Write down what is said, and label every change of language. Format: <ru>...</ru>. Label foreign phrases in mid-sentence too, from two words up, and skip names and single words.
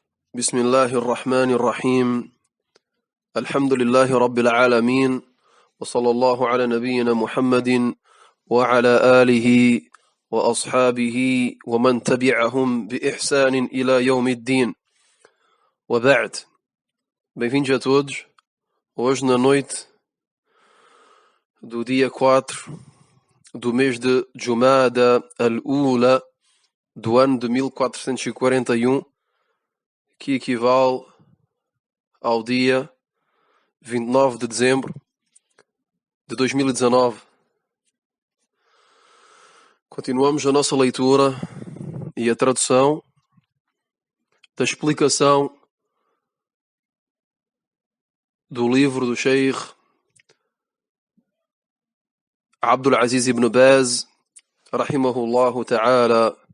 <ar>بسم الله الرحمن الرحيم. الحمد لله رب العالمين، وصلى الله على نبينا محمد وعلى آله وأصحابه ومن تبعهم بإحسان إلى يوم الدين. وبعد.</ar> <pt>Bem-vindos a todos. Hoje na noite do dia 4 do mês de Jumada al-Ula do ano de 1441, que equivale ao dia 29 de dezembro de 2019. Continuamos a nossa leitura e a tradução da explicação do livro do Sheikh Abdul Aziz ibn Baz,</pt> <ar>رحمه الله تعالى.</ar>